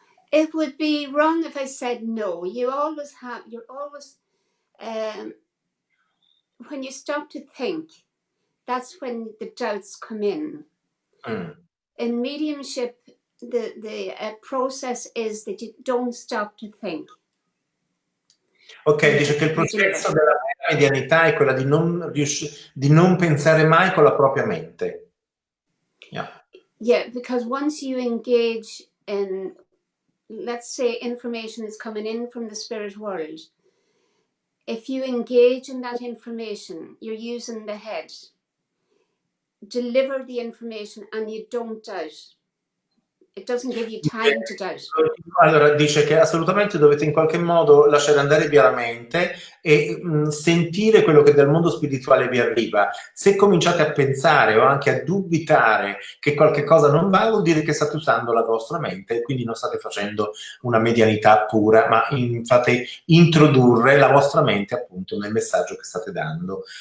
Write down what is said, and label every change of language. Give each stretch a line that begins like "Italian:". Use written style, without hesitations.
English: It would be wrong if I said no. You're always, when you stop to think, that's when the doubts come in. In mediumship, the process is that you don't stop to think.
Italian: Ok, dice che il processo della medianità è quella di non pensare mai con la propria mente.
English: Yeah, because once you engage in, let's say, information is coming in from the spirit world, if you engage in that information, you're using the head. Deliver the information and you don't doubt. it doesn't give you time to doubt.
Italian: Allora, dice che assolutamente dovete in qualche modo lasciare andare via la mente e sentire quello che dal mondo spirituale vi arriva. Se cominciate a pensare o anche a dubitare che qualche cosa non va, vuol dire che state usando la vostra mente e quindi non state facendo una medianità pura, ma fate introdurre la vostra mente appunto nel messaggio che state dando.